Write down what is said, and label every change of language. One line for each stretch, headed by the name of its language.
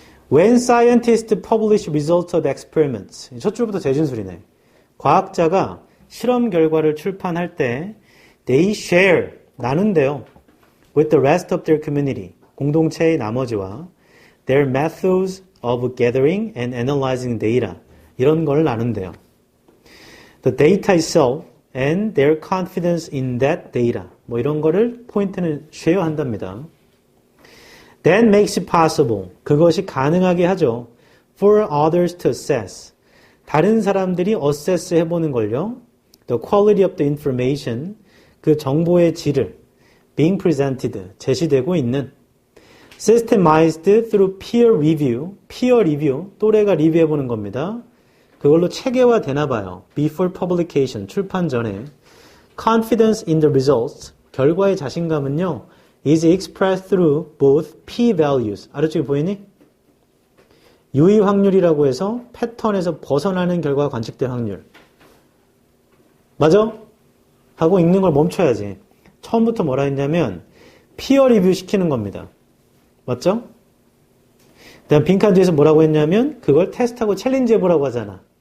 English: When scientists publish results of experiments.
Korean: 첫 줄부터 재진술이네. 과학자가 실험 결과를 출판할 때
English: they share,
Korean: 나눈대요.
English: with the rest of their community.
Korean: 공동체의 나머지와
English: their methods of gathering and analyzing data.
Korean: 이런 걸 나눈대요.
English: The data itself and their confidence in that data.
Korean: 뭐 이런 거를 포인트는 쉐어 한답니다.
English: That makes it possible.
Korean: 그것이 가능하게 하죠.
English: For others to assess.
Korean: 다른 사람들이 assess 해보는 걸요.
English: The quality of the information.
Korean: 그 정보의 질을
English: being presented.
Korean: 제시되고 있는.
English: Systemized through peer review. peer review.
Korean: 또래가 리뷰해보는 겁니다. 그걸로 체계화 되나 봐요.
English: Before publication,
Korean: 출판 전에.
English: Confidence in the results,
Korean: 결과의 자신감은요,
English: is expressed through both p-values.
Korean: 아래쪽에 보이니? 유의 확률이라고 해서 패턴에서 벗어나는 결과가 관측될 확률. 맞아? 하고 읽는 걸 멈춰야지. 처음부터 뭐라 했냐면 피어 리뷰 시키는 겁니다. 맞죠? 그다음 빈칸 뒤에서 뭐라고 했냐면 그걸 테스트하고 챌린지 해보라고 하잖아.